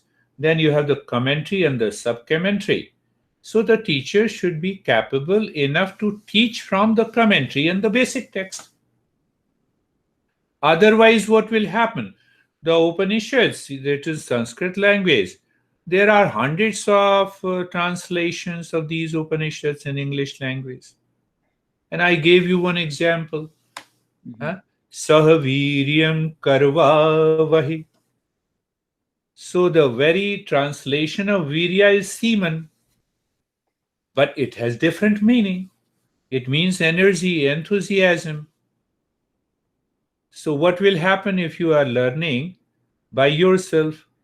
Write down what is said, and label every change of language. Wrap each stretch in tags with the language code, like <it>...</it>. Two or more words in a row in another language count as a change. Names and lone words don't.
<en>Then you have the commentary and the sub-commentary. So the teacher should be capable enough to teach from the commentary and the basic text. Otherwise, what will happen? The Upanishads, that is Sanskrit language, there are hundreds of translations of these Upanishads in English language. And I gave you one example. Mhm.</en> <sa>Sahaviryam karva vahi.</sa> <en>So the very translation of virya is semen, but it has different meaning. It means energy, enthusiasm. So what will happen if you are learning by yourself?</en>